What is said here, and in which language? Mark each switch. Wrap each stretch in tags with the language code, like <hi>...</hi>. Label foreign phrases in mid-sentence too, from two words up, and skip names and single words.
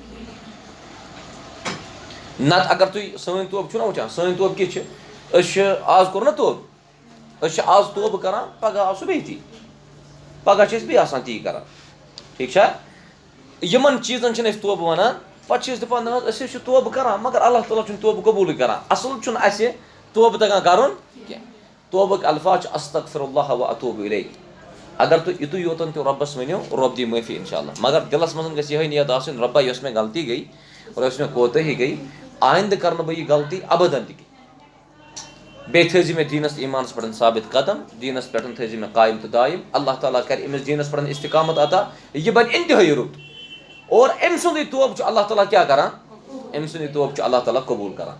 <ks>نتہٕ اگر تُہۍ سٲنۍ توبہٕ چھُو نا وٕچھان سٲنۍ توبہٕ کِژھ چھِ أسۍ چھِ آز کوٚر نا توبہٕ أسۍ چھِ آز توبہٕ کران پگاہ آو سُہ بیٚیہِ تی پگاہ چھِ أسۍ بیٚیہِ آسان تی کران ٹھیٖک چھا. یِمن چیٖزن چھِنہٕ أسۍ توبہٕ ونان پتہٕ چھِ أسۍ دپان نہ حظ أسۍ حظ چھِ توبہٕ کران مگر اللہ تعالیٰ چھُنہٕ توبہٕ قبوٗلٕے کران. اصل چھُنہٕ اسہِ توبہٕ تگان کرُن کینٛہہ. توبہٕکۍ الفاظ چھِ</ks> <ar>استغفر اللہ و اتوب الیہ.</ar> <ks>اگر تُہۍ یِتُے یوتن تہِ رۄبس ؤنِو رۄب دی معٲفی</ks> <ar>انشاء اللہ</ar> <ks>مگر دلس منٛز گژھِ یِہے نیت آسٕنۍ رۄبا یۄس مےٚ غلطی گٔے اور یۄس مےٚ کوتٲہی گٔے آیندٕ کرنہٕ بہٕ یہِ غلطی ابدن تہِ کینٛہہ. بیٚیہِ تھٲیزِ مےٚ دیٖنس ایٖمانس پٮ۪ٹھ ثابت قدم دیٖنس پٮ۪ٹھ تھٲیزِ مےٚ قایم تہٕ دایم اللہ تعالیٰ کرِ أمِس دیٖنس پٮ۪ٹھ استقامت عطا یہِ بنہِ انتہٲیی رُت اور أمۍ سُنٛدُے توبہٕ چھُ اللہ تعالیٰ کیٛاہ کران أمۍ سُنٛدُے توبہٕ چھُ اللہ تعالیٰ قبوٗل کران.</ks>